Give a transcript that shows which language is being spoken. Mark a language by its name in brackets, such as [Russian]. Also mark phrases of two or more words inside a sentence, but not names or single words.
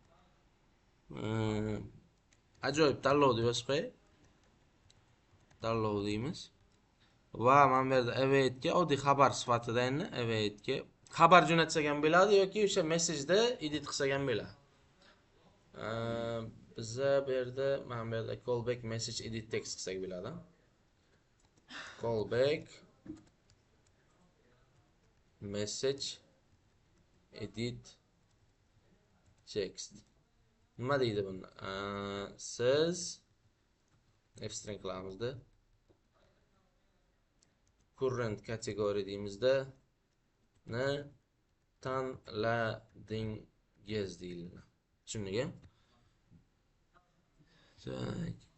[Uzbek] Ajoyib tanlov deb yozib qo'y. Tanlov deymiz. Va mana bu yerda awaitga oddiy xabar sifatida endi awaitga xabar jo'natsak ham bo'ladi yoki o'sha messajda edit qilsak ham bo'ladi. Bizda bu yerda mana bu yerda [English] callback message edit text [Uzbek] qilsak bo'ladi. [English] Callback message edit text. [Uzbek] Nima deydi buni? Siz f-string qilamizda. [English] Current category [Uzbek] deymizda ni tanladingiz deyiladi. Tushundingmi? Tak.